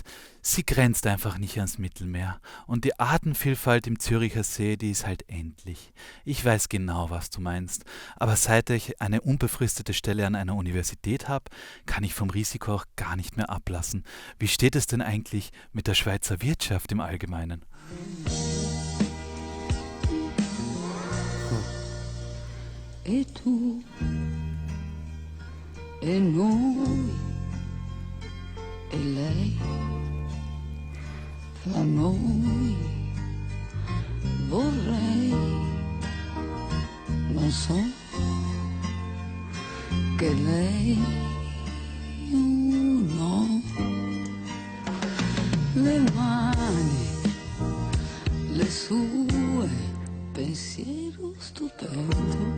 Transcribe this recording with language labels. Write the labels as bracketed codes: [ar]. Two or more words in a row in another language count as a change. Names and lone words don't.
[de] Sie grenzt einfach nicht ans Mittelmeer. Und die Artenvielfalt im Züricher See, die ist halt endlich. Ich weiß genau, was du meinst. Aber seit ich eine unbefristete Stelle an einer Universität habe, kann ich vom Risiko auch gar nicht mehr ablassen. Wie steht es denn eigentlich mit der Schweizer Wirtschaft im Allgemeinen? [it] E tu e noi e lei, fra noi vorrei, non so che lei no, le mani, le sue, pensiero stupendo.